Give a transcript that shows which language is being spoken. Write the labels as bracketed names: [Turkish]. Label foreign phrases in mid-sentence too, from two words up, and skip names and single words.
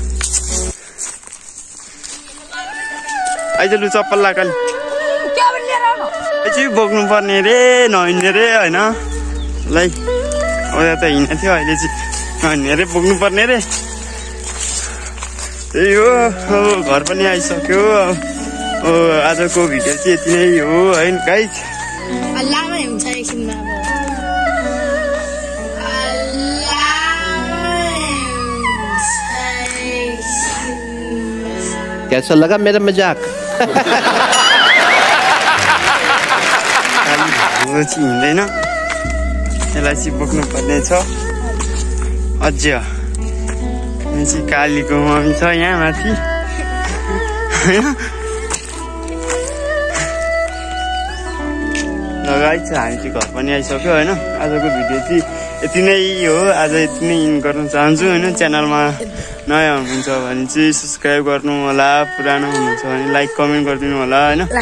[Nepali] आइज लु चप्पल लाकाली चाहिँ बोक्नु पर्ने रे नहिँड्ने रे होइन लै अब त हिँडेको थियो अहिले चाहिँ नहिँड्ने रे बोक्नु पर्ने रे त्यही हो अब घर पनि आइसक्यो आजको भिडियो चाहिँ यति नै हो है गाइस [Hindi] कैसा लगा मेरा मजाक [Nepali] हिँड्दैन यसलाई चाहिँ बोक्नु पर्ने छ अझ चाहिँ कालीको मम्मी छ यहाँ माथि होइन लगाइ छ हामी चाहिँ घर पनि आइसक्यो होइन आजको भिडियो चाहिँ यति नै हो आज यति नै इन गर्न चाहन्छु होइन च्यानलमा नयाँ हुनुहुन्छ भने चाहिँ सब्सक्राइब गर्नु होला पुरानो हुनुहुन्छ भने [English] like comment [Nepali] गरिदिनु होला होइन